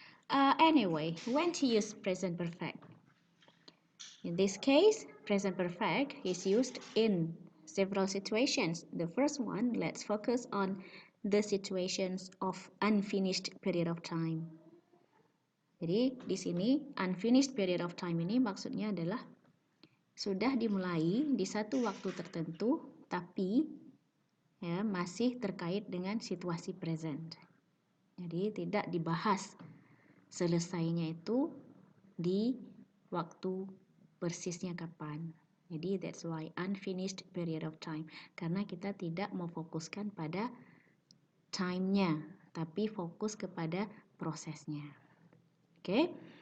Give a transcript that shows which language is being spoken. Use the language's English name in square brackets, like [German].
[English] Anyway, when to use present perfect? In this case, present perfect is used in several situations. The first one, let's focus on the situations of unfinished period of time. [Indonesian] Jadi, di sini unfinished period of time ini maksudnya adalah sudah dimulai di satu waktu tertentu, tapi ya, masih terkait dengan situasi present. Jadi, tidak dibahas selesainya itu di waktu persisnya kapan. Jadi [English] that's why unfinished period of time. [Indonesian] Karena kita tidak memfokuskan pada time-nya, tapi fokus kepada prosesnya. Okay.